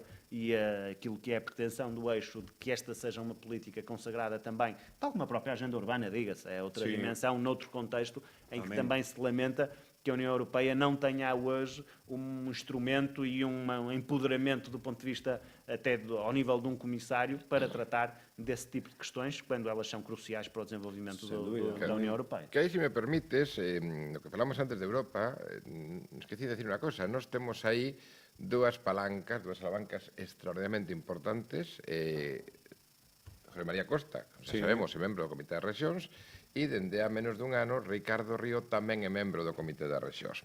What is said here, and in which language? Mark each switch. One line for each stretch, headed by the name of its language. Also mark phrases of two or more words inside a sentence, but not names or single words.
Portuguese: E aquilo que é a pretensão do eixo de que esta seja uma política consagrada também, tal como a própria agenda urbana, diga-se, é outra dimensão, noutro contexto, em que também se lamenta que a União Europeia não tenha hoje um instrumento e um empoderamento do ponto de vista até ao nível de um comissário para tratar desse tipo de questões, quando elas são cruciais para o desenvolvimento da União Europeia.
Galician: Que aí, se me permites, no que falamos antes de Europa, esqueci de decir unha cosa, nós temos aí dúas alavancas extraordinariamente importantes. José María Costa, xa sabemos, é membro do Comité de Rexións, e dende a menos dun ano Ricardo Río tamén é membro do Comité das Rexións.